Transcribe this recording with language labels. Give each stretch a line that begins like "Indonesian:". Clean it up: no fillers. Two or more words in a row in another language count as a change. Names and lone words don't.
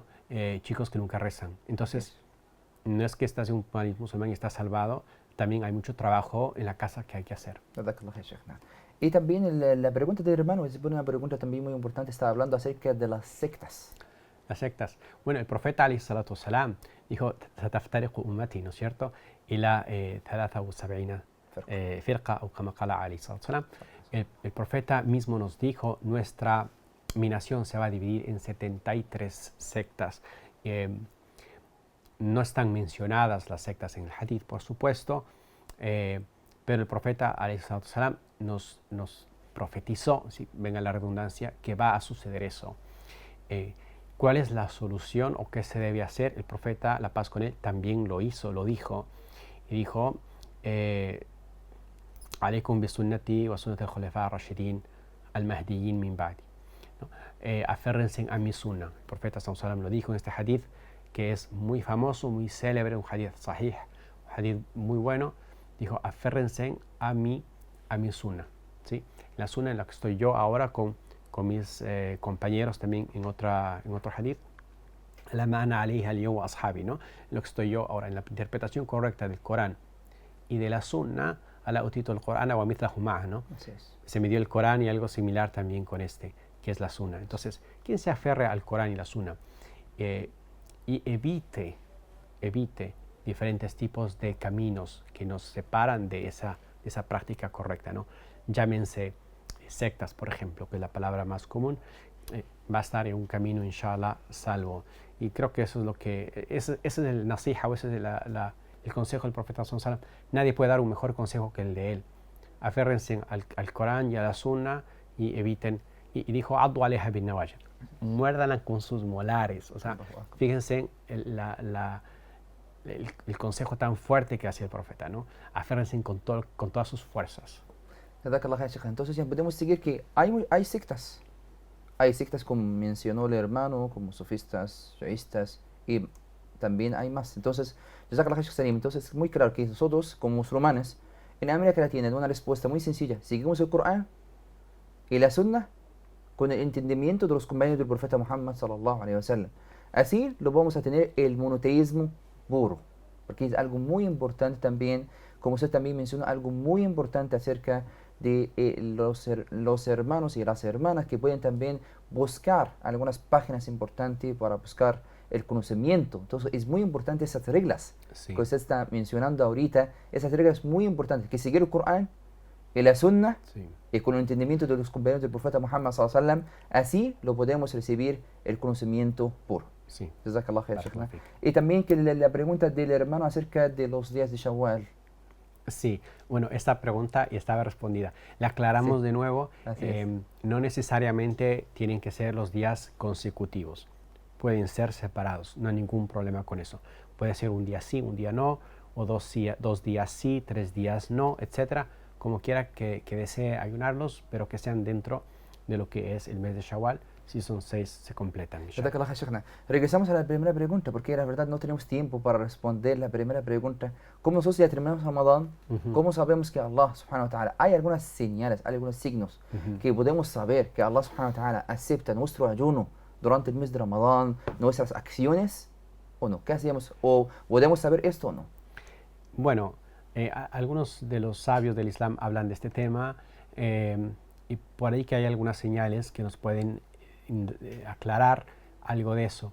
Spanish: Chicos que nunca rezan. Entonces, no es que estás en un país musulmán y estás salvado, también hay mucho trabajo en la casa que hay que hacer. Y también la pregunta del hermano es una pregunta también muy importante, está hablando acerca de las sectas. Las sectas. Bueno, el profeta
Arabic: عليه الصلاة والسلام
Spanish: dijo,
Arabic: "ستفترق أمتي",
Spanish: ¿no es cierto?
Arabic: إلى 73 فرقة,
Spanish: o como
Arabic: قال عليه الصلاة والسلام.
Spanish: El profeta mismo nos dijo, nuestra nación se va a dividir en 73 sectas. No están mencionadas las sectas en el hadith, por supuesto, pero el profeta
Arabic: عليه الصلاة والسلام
Spanish: nos profetizó, si venga la redundancia, que va a suceder eso. ¿Cuál es la solución o qué se debe hacer? El profeta, la paz con él, también lo hizo, lo dijo. Y dijo,
Arabic: عليكم بسنتي وسنة الخلفاء الراشدين المهديين من بعدي.
Spanish: Aférrense a mi sunna. El profeta
Arabic: صلى الله عليه وسلم
Spanish: lo dijo en este hadith, que es muy famoso, muy célebre, un
Arabic: حديث صحيح,
Spanish: un hadith muy bueno. Dijo, aférrense a mi sunna, ¿sí? La sunna en la que estoy yo ahora con mis compañeros también en otro hadith,
Arabic: ما أنا عليه اليوم وأصحابي,
Spanish: ¿no? Lo que estoy yo ahora en la interpretación correcta del Corán y de la sunna,
Arabic: ألا أوتيت القرآن ومثله معه,
Spanish: ¿no? Se me dio el Corán y algo similar también con que es la sunna. Entonces, quien se aferre al Corán y la sunna y evite diferentes tipos de caminos que nos separan de esa práctica correcta, ¿no? Llámense sectas, por ejemplo, que es la palabra más común, va a estar en un camino, inshallah, salvo. Y creo que eso es lo que, ese es el nasiha, o ese es el consejo del profeta
Arabic: صلى الله عليه وسلم.
Spanish: Nadie puede dar un mejor consejo que el de él. Aférrense al Corán y a la sunna y eviten, y dijo,
Arabic: عضوا عليها بالنواجذ,
Spanish: muérdanla con sus molares. O sea, fíjense el consejo tan fuerte que hacía el profeta, ¿no? Aférrense con todas sus fuerzas. Entonces ya podemos seguir que hay sectas. Hay sectas como mencionó el hermano, como sofistas, shiistas, y también hay más. Entonces, es muy claro que nosotros, como musulmanes, en América Latina, una respuesta muy sencilla. Seguimos el Corán y la Sunna con el entendimiento de los compañeros del profeta Muhammad
Arabic: صلى الله عليه وسلم.
Spanish: Así lo vamos a tener el monoteísmo puro, porque es algo muy importante también, como usted también mencionó, algo muy importante acerca de los hermanos y las hermanas que pueden también buscar algunas páginas importantes para buscar el conocimiento. Entonces es muy importante esas reglas que usted está mencionando ahorita. Esas reglas muy importantes, que seguir el Corán y la Sunna y con el entendimiento de los compañeros del profeta Muhammad
Arabic: صلى الله عليه وسلم,
Spanish: así lo podemos recibir el conocimiento puro. Sí.
Arabic: جزاك الله خير، شيخنا.
Spanish: Y también que la pregunta del hermano acerca de los días de Shawwal. Sí, bueno, esta pregunta ya estaba respondida. La aclaramos de nuevo. No necesariamente tienen que ser los días consecutivos. Pueden ser separados, no hay ningún problema con eso. Puede ser un día sí, un día no, o dos días sí, 3 días no, etcétera. Como quiera que desee ayunarlos, pero que sean dentro de lo que es el mes de Shawwal. Si son 6, se completan. Regresamos a la primera pregunta, porque la verdad no tenemos tiempo para responder la primera pregunta. ¿Cómo nosotros ya terminamos Ramadán? ¿Cómo sabemos que
Arabic: الله سبحانه وتعالى,
Spanish: hay algunas señales, hay algunos signos que podemos saber que
Arabic: الله سبحانه وتعالى
Spanish: acepta nuestro ayuno durante el mes de Ramadán, nuestras acciones o no? ¿Qué hacemos? ¿O podemos saber esto o no? Bueno, algunos de los sabios del Islam hablan de este tema y por ahí que hay algunas señales que nos pueden aclarar algo de eso.